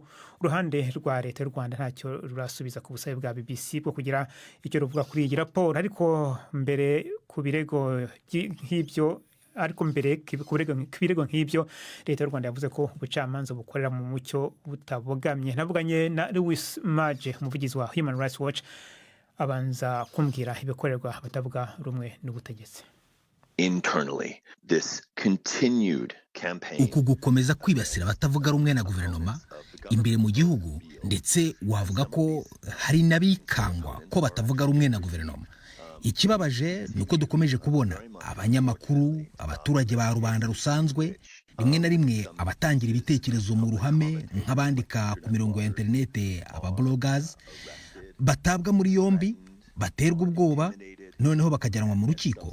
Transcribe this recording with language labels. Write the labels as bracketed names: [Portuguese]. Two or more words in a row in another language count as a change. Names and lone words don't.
[Kinyarwanda] Uruhande rwa leta y'u Rwanda ntacyo rurasubiza ku busabe bwa BBC bwo kugira icyo ruvuga kuri iyi raporo. Ariko mbere ku birego nk'ibyo leta y'u Rwanda yavuze ko ubucamanza bukorera mu mucyo butabogamye. Navuganye na Louis Maje umuvugizi wa Human Rights Watch abanza kumbwira ibikorerwa batavuga rumwe n'ubutegetsi. [English] Internally, this continued campaign [Kinyarwanda] uku gukomeza kwibasira abatavuga rumwe na guverinoma imbere mu gihugu, ndetse wavuga ko hari n'abikangwa ko batavuga rumwe na guverinoma. Ikibabaje nuko dukomeje kubona abanyamakuru, abaturage ba rubanda rusanzwe, rimwe na rimwe abatangira ibitekerezo mu ruhame nk'abandika ku mirongo ya interinete, aba-bloggers, batabwa muri yombi, baterwa ubwoba, noneho bakajyanwa mu rukiko.